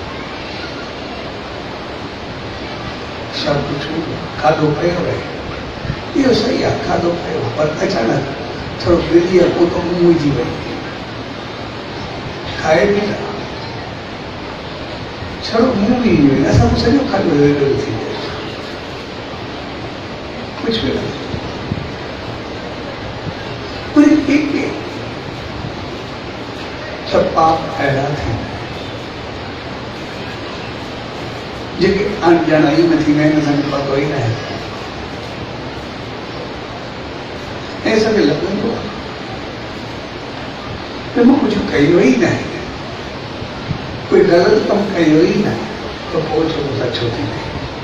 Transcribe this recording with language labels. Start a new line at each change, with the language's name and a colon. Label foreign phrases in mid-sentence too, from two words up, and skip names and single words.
Sindhi: सभु कुझु खाधो पियो आहे, इहो सही आहे, खाधो पियो, पर अचानक थोरो दिलि या पोइ मुंहिंजी वई, खाए बि न, छड़ो मुंहुं बि ईंदो आहिनि, असां सॼो खाधो वेड़ो थी वियो, कुझु बि न। के सब पाप अहिड़ा थींदा आहिनि जेके अणॼाणाई में थींदा आहिनि, असांखे पतो ई न आहे। ऐं असांखे लॻंदो आहे त मां कुझु कयो ई न आहे, कोई ग़लति कमु कयो ई न आहे, त पोइ छो मूंसां छो थींदा आहिनि।